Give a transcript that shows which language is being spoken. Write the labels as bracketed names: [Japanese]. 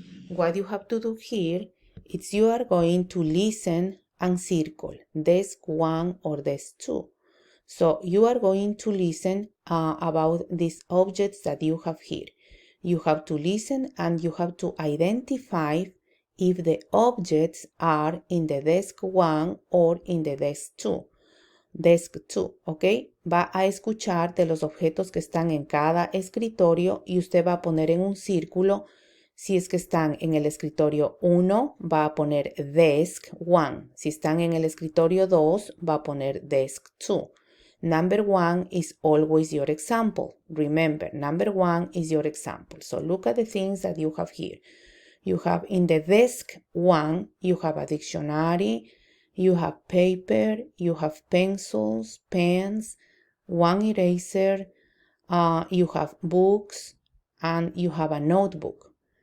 [English] What you have to do here is you are going to listen and circle desk 1 or desk 2. So you are going to listen about these objects that you have here. You have to listen and you have to identify if the objects are in the desk 1 or in the desk 2. Desk 2, ¿ok? [Spanish] Va a escuchar de los objetos que están en cada escritorio y usted va a poner en un círculo. Si es que están en el escritorio 1, va a poner desk 1. Si están en el escritorio 2, va a poner desk 2. [English] number 1 is always your example. Remember, number 1 is your example. So look at the things that you have here. You have in the desk 1, you have a dictionary, you have paper, you have pencils, pens, 1 eraser, you have books, and you have a notebook.